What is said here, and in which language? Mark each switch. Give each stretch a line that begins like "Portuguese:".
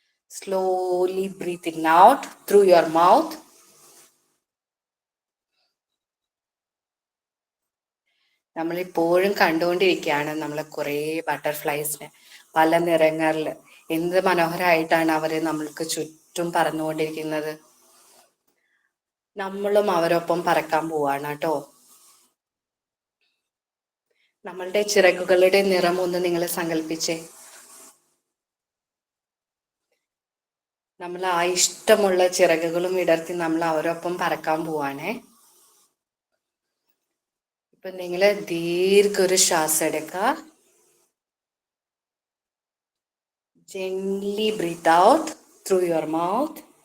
English: Slowly breathing out through your mouth.
Malayalam: നമ്മളിപ്പോഴും കണ്ടുകൊണ്ടിരിക്കുകയാണ് നമ്മൾ കുറേ ബട്ടർഫ്ലൈസിനെ പല നിറങ്ങളിൽ. എന്ത് മനോഹരമായിട്ടാണ് അവര് നമ്മൾക്ക് ചുറ്റും പറന്നുകൊണ്ടിരിക്കുന്നത്. നമ്മളും അവരൊപ്പം പറക്കാൻ പോവാണ് കേട്ടോ. നമ്മളുടെ ചിറകുകളുടെ നിറം ഒന്ന് നിങ്ങൾ സങ്കല്പിച്ചേ. നമ്മൾ ആ ഇഷ്ടമുള്ള ചിറകുകളും വിടർത്തി നമ്മൾ അവരൊപ്പം പറക്കാൻ പോവാണേ. ഇപ്പൊ നിങ്ങൾ ദീർഘ ഒരു ശ്വാസം എടുക്കുക.
English: Gently breathe out through your mouth.